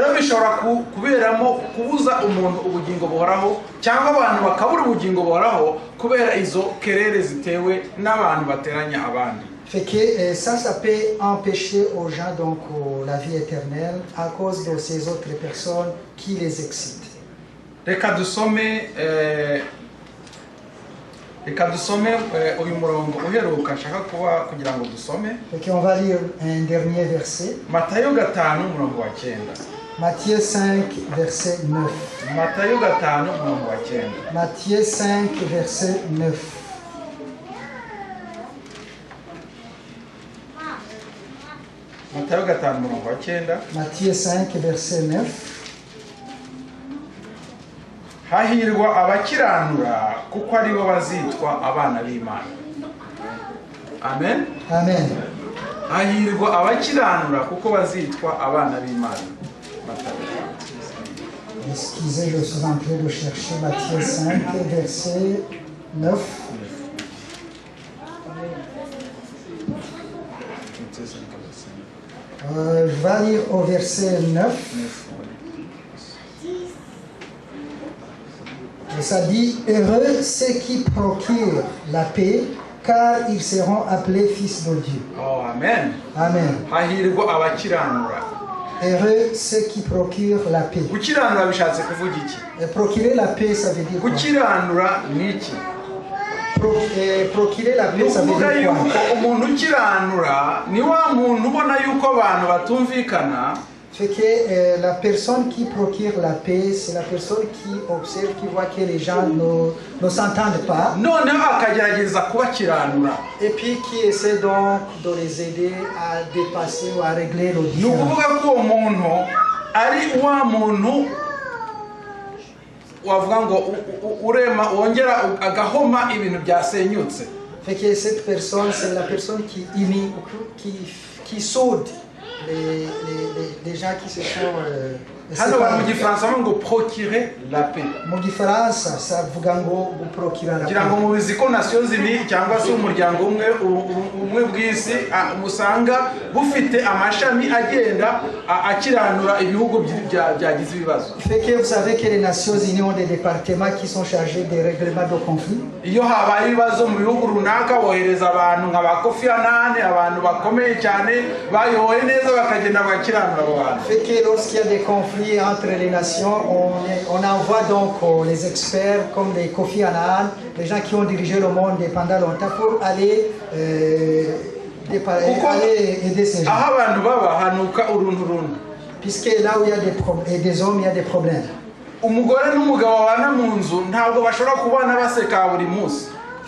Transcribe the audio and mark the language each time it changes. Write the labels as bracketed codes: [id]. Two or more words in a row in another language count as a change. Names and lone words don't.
[fr] Fait que ça peut empêcher aux gens donc la vie éternelle à cause de ces autres personnes qui les excitent. [rw] Reka dusome uyu murongo uheruka nshaka kuba kugira ngo dusome. [fr] OK, on va lire un dernier verset. [rw] Matayo 5 umurongo wa 9. [fr] Matthieu 5 verset 9. [rw] Matayo 5 umurongo wa 9. [fr] Matthieu 5 verset 9. [rw] Matayo 5 umurongo wa 9. [fr] Matthieu 5 verset 9. [rw] Hahirwa abakiranura kuko ari bo bazitwa abana b'Imana. Amen. Amen. Hahirwa abakiranura kuko bazitwa abana b'Imana. [fr] Excusez, je suis en train de chercher Matthieu 5 verset 9. Je vais lire au verset 9. Et ça dit, heureux ceux qui procurent la paix, car ils seront appelés fils de Dieu. Oh, amen. Amen. [rw] Hahirwa abakiranura. [fr] Heureux ceux qui procurent la paix. [rw] Gukiranura bishatse kuvuga iki? [fr] Et procurer la paix, ça veut dire quoi? [rw] Gukiranura ni iki? [fr] Procurer la paix, ça veut dire quoi? [rw] Umuntu ukiranura ni wa muntu ubona yuko abantu batumvikana. [fr] Fait que la personne qui procure la paix, c'est la personne qui observe, qui voit que les gens ne s'entendent pas. Et puis qui essaie donc de les aider à dépasser ou à régler le différend. Fait que cette personne, c'est la personne qui unit, qui soude les gens qui se sont procurer la paix. [rw] Mu gifaransa savuga ngo guprokira [fr] la paix. [rw] Kirango mu biziko [fr] nations unies [rw] cyangwa se umuryango umwe bw'isi musanga bufite amashami agenda akiranura ibihugu byagize ibibazo. [fr] Fait que vous savez que les Nations Unies ont des départements qui sont chargés des règlements de conflits. [rw] Iyo habaye ibibazo mu bihugu runaka bohereza abantu nka ba Kofi Annan, abantu bakomeye cyane bayoboye neza bakagenda bakiranura abo bantu. [fr] Fait que lorsqu'il y a des conflits entre les nations, on envoie donc les experts comme des Kofi Annan, les gens qui ont dirigé le monde pendant longtemps pour aller aider ces gens. Puisque là où il y a des hommes, il y a des problèmes.